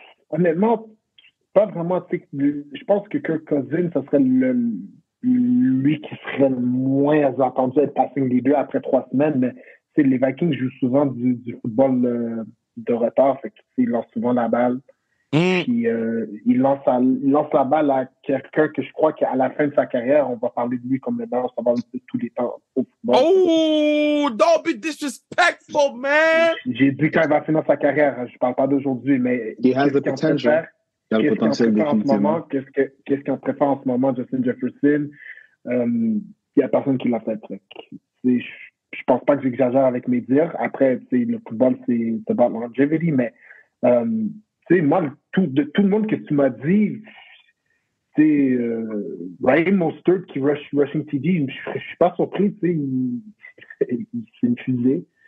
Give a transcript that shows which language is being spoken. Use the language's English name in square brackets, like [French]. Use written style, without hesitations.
[French] Honnêtement, pas vraiment. Je pense que Kirk Cousins, ça serait lui qui serait le moins attendu à être passing leader après 3 semaines. Mais les Vikings jouent souvent du football de retard, fait qu'ils lancent souvent la balle. Puis il lance la balle à quelqu'un que je crois qu'à la fin de sa carrière, on va parler de lui comme le meilleur savant de tous les temps au football. [English] Oh, don't be disrespectful, man! [French] J'ai dit quand il va finir sa carrière, je parle pas d'aujourd'hui, mais [English] he has the potential. [French] Il a le potentiel définitivement. Qu'est-ce qu'on préfère en ce moment, Justin Jefferson? Il y a personne qui l'a fait. Je pense pas que j'exagère avec mes dires. Après, le football, c'est [English] about longevity, [French] mais moi, tout le monde que tu m'as dit, c'est Ryan Mostert qui rushing TD, je suis pas surpris, c'est une fusée.